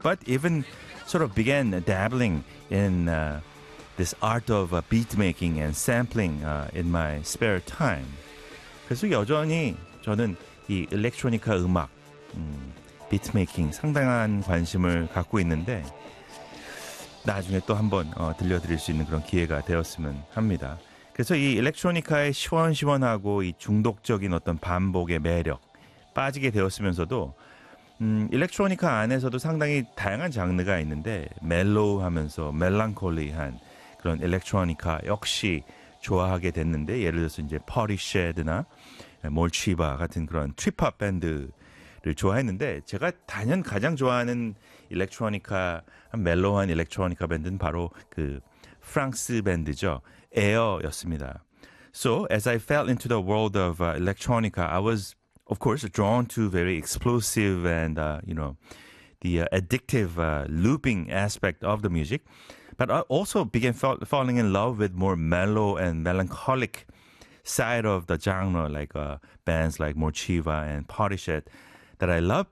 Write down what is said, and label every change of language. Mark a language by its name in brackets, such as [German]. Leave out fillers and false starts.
[English] But even sort of began dabbling in this art of beat making and sampling in my spare time. [Korean] 그래서 여전히 저는 이 일렉트로니카 음악, 비트메이킹 상당한 관심을 갖고 있는데 나중에 또 한번 들려드릴 수 있는 그런 기회가 되었으면 합니다. 그래서 이 일렉트로니카의 시원시원하고 이 중독적인 어떤 반복의 매력 빠지게 되었으면서도 일렉트로니카 안에서도 상당히 다양한 장르가 있는데 멜로우하면서 멜랑콜리한 그런 일렉트로니카 역시 좋아하게 됐는데 예를 들어서 이제 퍼리쉐드나 몰치바 같은 그런 트립합 밴드를 좋아했는데 제가 단연 가장 좋아하는 일렉트로니카 멜로한 일렉트로니카 밴드는 바로 그 프랑스 밴드죠. 에어였습니다. [English] So as I fell into the world of electronica, I was of course drawn to very explosive and you know the addictive looping aspect of the music. But I also began falling in love with more mellow and melancholic side of the genre, like bands like Morcheeva and Parishet that I love.